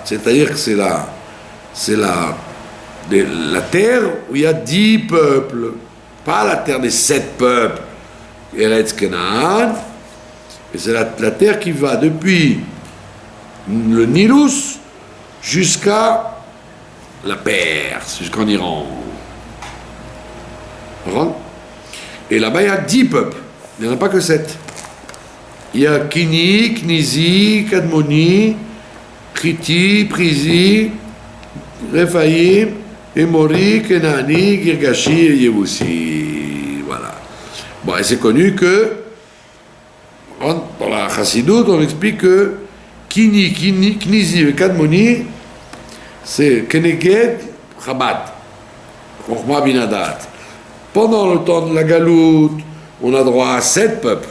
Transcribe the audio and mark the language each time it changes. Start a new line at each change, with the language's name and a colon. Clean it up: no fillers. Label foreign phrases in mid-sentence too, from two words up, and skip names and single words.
French: C'est-à-dire que c'est la terre où il y a 10 peuples, pas la terre des 7 peuples, Eretz Kenaan, et c'est la terre qui va depuis le Nilus jusqu'à la Perse, jusqu'en Iran. Et là-bas, il y a 10 peuples. Il n'y en a pas que 7. Il y a Kini, Knizi, Kadmoni, Kriti, Prizi, Rephaïm, Emori, Kenani, Girgashi et Yevoussi. Voilà. Bon, et c'est connu que, dans la Chassidoute, on explique que Kini, Knizi et Kadmoni, c'est
Hebrew: כנגד חב"ד, חכמה בינה דעת.
French: Pendant le temps de la Galoute, on a droit à 7 peuples.